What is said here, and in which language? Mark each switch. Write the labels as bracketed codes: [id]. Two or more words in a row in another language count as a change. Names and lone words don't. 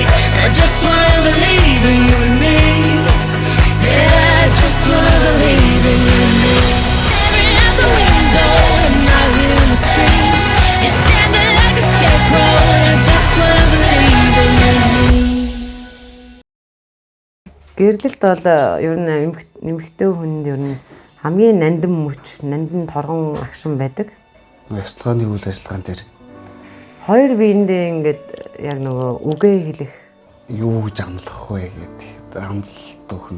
[en] I just wanna believe in you and me. Yeah, I just wanna believe in you and me. Staring out the window, I'm out here in the street. You're standing like a scarecrow, and I just wanna believe in you and me. [mn] Гэрлэлт бол ер нь нэмэгтэй хүнд ер нь хамгийн нандин мөч, нандин торгон агшин байдаг. Ёслооны үйл ажиллагаан дээр Хоёр биендээ ингээд яг нөгөө үгээ хэлэх юу гэж амлах вэ гэдэг амлалт өгнө.